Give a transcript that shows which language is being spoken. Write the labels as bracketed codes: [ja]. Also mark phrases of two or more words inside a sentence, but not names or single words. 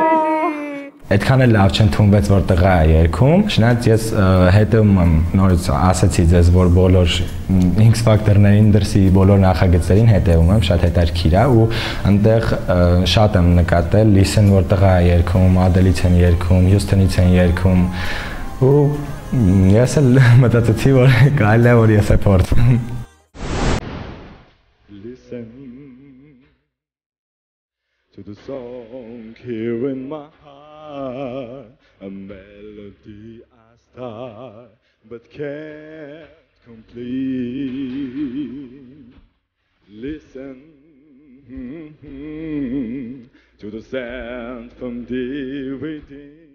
[hy] Այդքան էլ լավ չընդունվեց, որ տղա է երգում, չնայած ես հետևում եմ, նորից ասացի ձեզ, որ բոլոր X Factor-ներին դրսի բոլոր նախագծերին հետևում եմ, շատ հետաքրքիր է ու այնտեղ շատ եմ նկատել Listen, որ տղա է երգում, Adele-ից են երգում, Houston-ից են երգում ու ես էլ մտածեցի, որ կարելի է, որ ես է փորձեմ։ [en] Listen to the song here in my heart, a melody I start but can't complete. Listen to the sound from deep within.